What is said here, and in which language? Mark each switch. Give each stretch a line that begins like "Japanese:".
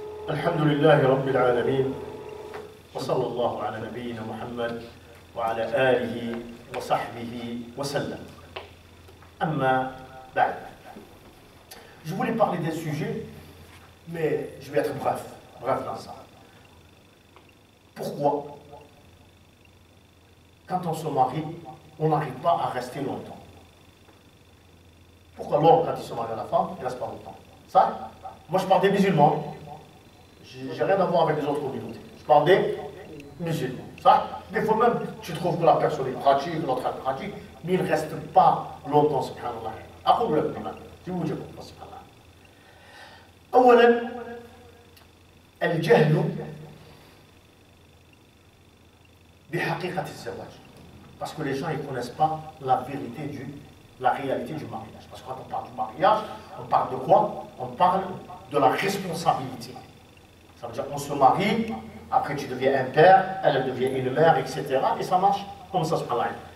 Arabic: الحمد لله رب العالمين وصلى الله على نبينا محمد وعلى آله وصحبه وسلم. أما بعد.
French: Je voulais parler d'un sujet, mais je vais être bref dans ça. Pourquoi, quand on se marie, on n'arrive pas à rester longtemps? Pourquoi l'homme, quand il se marie à la femme, il ne reste pas longtemps? Ça, moi je parle des musulmans. J'ai rien à voir avec les autres communautés. Je parle des musulmans. Ça, des fois même, tu trouves que la personne est pratique, l'autre est pratique, mais il ne reste pas longtemps, subhanallah.
Arabic: أقول لك كمان زوجكم سبحان الله. أولا الجهل بحقيقة الزواج.
French: Parce que les gens ne connaissent pas la vérité la réalité du mariage. Parce que quand on parle du mariage, on parle de quoi? On parle de la responsabilité. Ça veut dire qu'on se marie, après tu deviens un père, elle devient une mère, etc. Et ça marche comme ça, subhanallah.